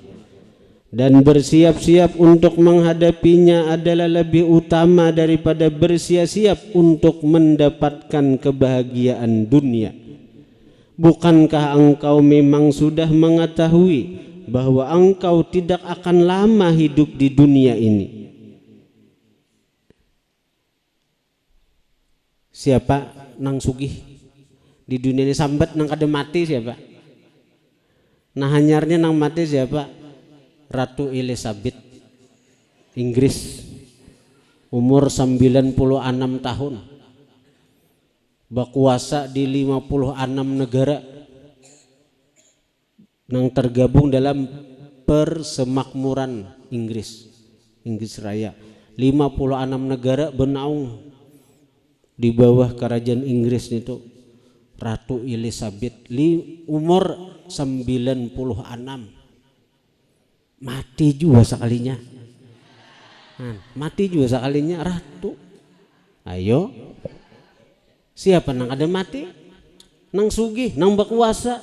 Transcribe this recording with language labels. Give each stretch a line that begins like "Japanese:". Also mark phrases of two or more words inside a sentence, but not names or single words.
Indonesian: Dan bersiap-siap untuk menghadapinya adalah lebih utama daripada bersiap-siap untuk mendapatkan kebahagiaan dunia. Bukankah engkau memang sudah mengetahui bahwa engkau tidak akan lama hidup di dunia ini?
Banjar: Siapa nang sugih di dunia ini sambat nang kada mati siapa? Nah hanyarnya nang mati siapa?
Indonesian: Ratu Elizabeth Inggris, umur 96 tahun, berkuasa di 56 negara yang tergabung dalam Persemakmuran Inggris Raya. 56 negara bernaung di bawah kerajaan Inggris itu. Ratu Elizabeth umur 96, mati juga sekalinya. Mati juga sekalinya ratu.
Banjar: Ayo, siapa nang ada mati? Nang sugih, nang berkuasa.